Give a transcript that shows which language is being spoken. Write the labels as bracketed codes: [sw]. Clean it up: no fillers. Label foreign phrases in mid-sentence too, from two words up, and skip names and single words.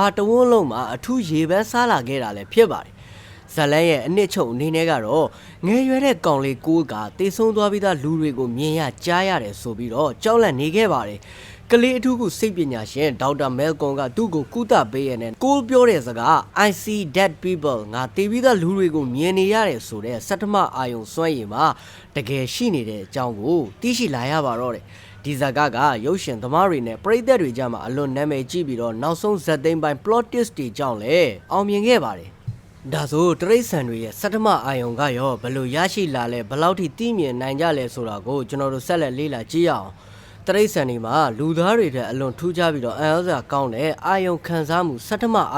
[my] တဝန်းလုံးမှာအထူးရေပန်းစားလာခဲ့တာလည်းဖြစ်ပါတယ်ဇလန်ရဲ့အနှစ်ချုပ်အနေနဲ့ကတော့ငယ်ရွယ်တဲ့ကောင်လေးကိုကတေဆုံးသွားပြီးသားလူတွေကိုမြင်ရကြားရတယ်ဆိုပြီးတော့ကြောက်လန့်နေခဲ့ပါတယ်ကလေးအထူးကုစိတ်ပညာရှင်ဒေါက်တာမဲကွန်ကသူ့ကိုကုသပေးရတဲ့ကိုပြောတဲ့စကား [en] I see dead people [my] ငါတေပြီးသားလူတွေကိုမြင်နေရတယ်ဆိုတဲ့စတ္တမအာယုံစွမ်းရည်မှာတကယ်ရှိနေတဲ့အ ကြောင်းကိုသိရှိလာရပါတော့တယ်ဒီဇာကရုပ်ရှင်သမားတွေနဲ့ပရိသတ်တွေကြားမှာအလွန်နာမည်ကြီးပြီးတော့နောက်ဆုံးဇာတ်သိမ်းပိုင်း [en] plot twist [my] တွေကြောင့်လည်းအောင်မြင်ခဲ့ပါတယ်ဒါဆိုတရိတ်ဆန်တွေရဲ့စတ္တမအာယုံကရောဘယ်လိုရရှိလာလဲဘယ်လောက်ထိသိမြင်နိုင်ကြလဲဆိုတာကိုကျွန်တော်တို့ဆက်လက်လေ့လာကြည့်ရအောင်တရိတ်ဆန်တွေမှာလူသားတွေတဲ့အလွန်ထူးခြားပြီးတော့အံ့ဩစရာကောင်းတဲ့အာယုံခံစားမှုစတ္တမအာ